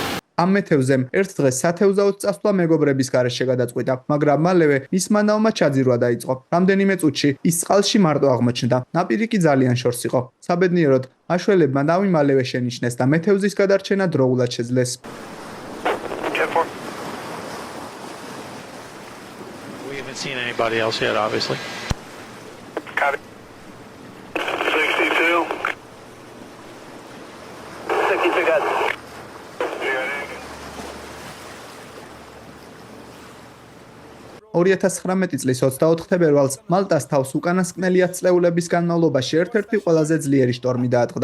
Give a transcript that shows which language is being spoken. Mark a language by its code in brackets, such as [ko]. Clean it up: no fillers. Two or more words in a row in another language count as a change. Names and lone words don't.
[ka] ამ მეთევზემ ერთ დღეს სათევზაოდ წასვლა მეგობრების გარეშე გადაწყვიტა, მაგრამ მალევე მისმა ნავმა ჩაძირვა დაიწყო. რამდენიმე წუთში ის წყალში მარტო აღმოჩნდა. ნაპირი კი ძალიან შორს იყო. საბედნიეროდ, მაშველებმა ნავი მალევე შენიშნეს და მეთევზის გადარჩენა დროულად შეძლეს. [en] We haven't seen anybody else yet, obviously. Copy. 62. 62 got. [ka] 2019 წლის 24 თებერვალს მალტას თავს უკანასკნელი 10 წლეულების განმავლობაში ერთ-ერთი ყველაზე ძლიერი შტორმი დაატყდა.